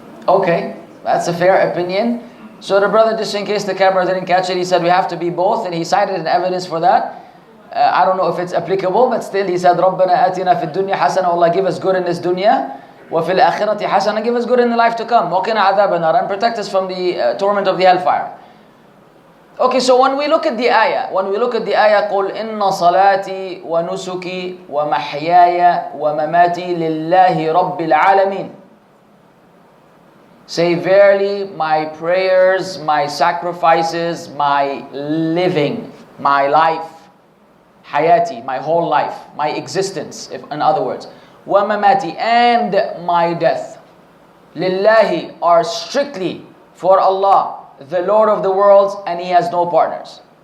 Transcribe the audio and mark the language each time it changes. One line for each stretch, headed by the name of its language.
English: Okay, that's a fair opinion. So the brother, just in case the camera didn't catch it, he said we have to be both, and he cited an evidence for that. I don't know if it's applicable, but still he said,
Arabic: رَبَّنَا آتِنَا فِي الدُّنْيَا حَسَنًا,
English: Allah give us good in this dunya,
Arabic: وَفِي الْآخِرَةِ حَسَنًا,
English: give us good in the life to come,
Arabic: وَقِنَا عَذَابَ النَّارِ,
English: and protect us from the torment of the hellfire. Okay, so when we look at the ayah,
Arabic: قُلْ إِنَّ صَلَاتِي وَنُسُكِي وَمَحْيَايَ وَمَمَاتِي لِلَّهِ رَبِّ الْعَالَمِينَ.
English: Say, verily, my prayers, my sacrifices, my living, my life, hayati, my whole life, my existence, in other words, wa mamati, and my death, lillahi, are strictly for Allah, the Lord of the worlds, and He has no partners.